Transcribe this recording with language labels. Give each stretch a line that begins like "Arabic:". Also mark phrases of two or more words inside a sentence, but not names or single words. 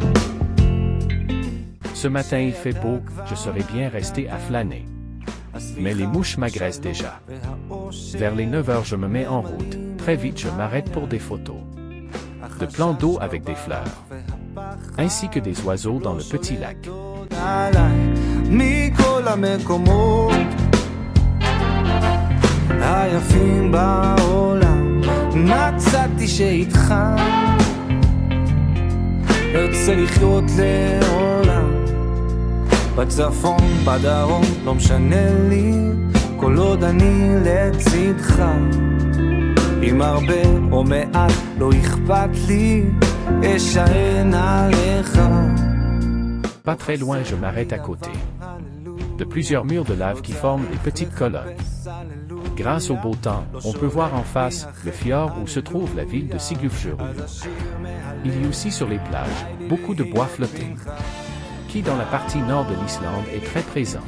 French: Ce matin il fait beau, je serais bien resté à flâner. Mais les mouches m'agressent déjà. Vers les 9 heures je me mets en route, très vite je m'arrête pour des photos. De plans d'eau avec des fleurs, ainsi que des oiseaux dans le petit lac.
Hebrew: מכל המקומות היפים בעולם מצאתי שאיתך ארצה לחיות לעולם בצפון, בדרום, לא משנה לי כל עוד אני לצדך אם הרבה או מעט לא אכפת לי אשען עליך.
French: Pas très loin je m'arrête à côté de plusieurs murs de lave qui forment des petites colonnes. Grâce au beau temps, on peut voir en face le fjord où se trouve la ville de Siglufjordur. Il y a aussi sur les plages beaucoup de bois flotté, qui dans la partie nord de l'Islande est très présent.